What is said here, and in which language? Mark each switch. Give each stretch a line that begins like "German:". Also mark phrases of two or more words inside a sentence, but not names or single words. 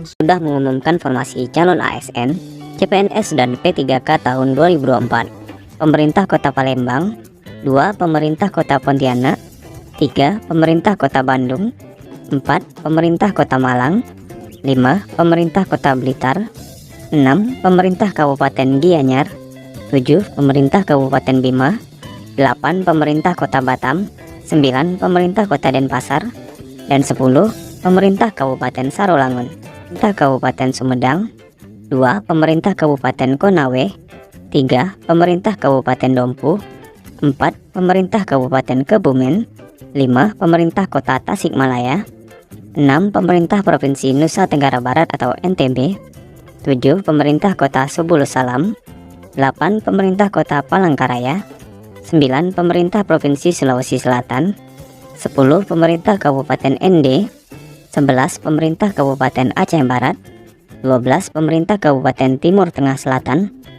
Indonesian: sudah mengumumkan formasi calon ASN, CPNS dan P3K tahun 2024. Pemerintah Kota Palembang, 2 Pemerintah Kota Pontianak, 3 Pemerintah Kota Bandung, 4 Pemerintah Kota Malang, 5 Pemerintah Kota Blitar, 6 Pemerintah Kabupaten Gianyar, 7 Pemerintah Kabupaten Bima, 8 Pemerintah Kota Batam, 9 Pemerintah Kota Denpasar, dan 10 Pemerintah Kabupaten Sarolangun. Pemerintah Kabupaten Sumedang, 2 Pemerintah Kabupaten Konawe, 3 Pemerintah Kabupaten Dompu, 4 Pemerintah Kabupaten Kebumen, 5 Pemerintah Kota Tasikmalaya, 6 Pemerintah Provinsi Nusa Tenggara Barat atau NTB, 7 Pemerintah Kota Subulus Salam, 8 Pemerintah Kota Palangkaraya, 9 Pemerintah Provinsi Sulawesi Selatan, 10 Pemerintah Kabupaten ND, 11 Pemerintah Kabupaten Aceh Barat, 12 Pemerintah Kabupaten Timur Tengah Selatan,